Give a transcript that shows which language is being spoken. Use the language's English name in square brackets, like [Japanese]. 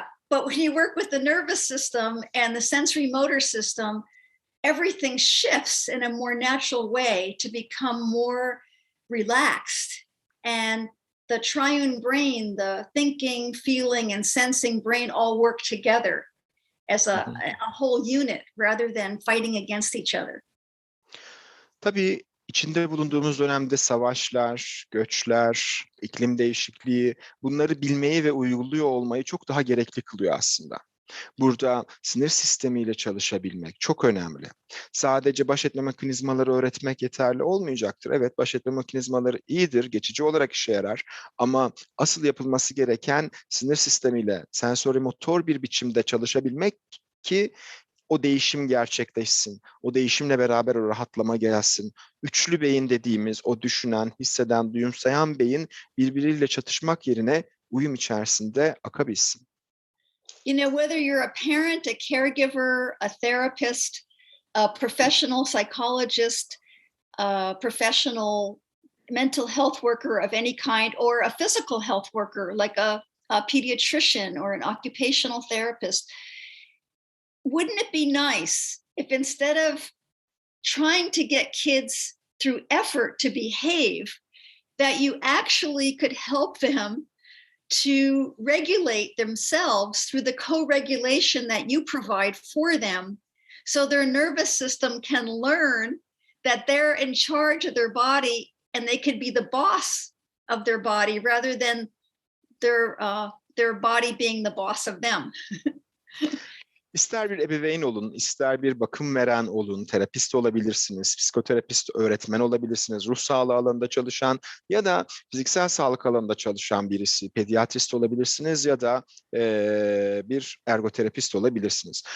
[English] But when you work with the nervous system and the sensory motor system, everything shifts in a more natural way to become more relaxed. And the triune brain, the thinking, feeling, and sensing brain all work together as a whole unit rather than fighting against each other. [Turkish] Tabii içinde bulunduğumuz dönemde savaşlar, göçler, iklim değişikliği, bunları bilmeyi ve uyguluyor olmayı çok daha gerekli kılıyor aslında. Burada sinir sistemiyle çalışabilmek çok önemli. Sadece baş etme mekanizmaları öğretmek yeterli olmayacaktır. Evet, baş etme mekanizmaları iyidir, geçici olarak işe yarar ama asıl yapılması gereken sinir sistemiyle sensori-motor bir biçimde çalışabilmek ki o değişim gerçekleşsin. O değişimle beraber o rahatlama gelsin. Üçlü beyin dediğimiz o düşünen, hisseden, duyumsayan beyin birbiriyle çatışmak yerine uyum içerisinde akabilsin. [English] You know, whether you're a parent, a caregiver, a therapist, a professional psychologist, a professional mental health worker of any kind, or a physical health worker like a pediatrician or an occupational therapist, wouldn't it be nice if instead of trying to get kids through effort to behave, that you actually could help them to regulate themselves through the co-regulation that you provide for them, so their nervous system can learn that they're in charge of their body and they could be the boss of their body rather than their body being the boss of them. [Turkish] İster bir ebeveyn olun, ister bir bakım veren olun, terapist olabilirsiniz, psikoterapist, öğretmen olabilirsiniz, ruh sağlığı alanında çalışan ya da fiziksel sağlık alanında çalışan birisi, pediatrist olabilirsiniz ya da bir ergoterapist olabilirsiniz.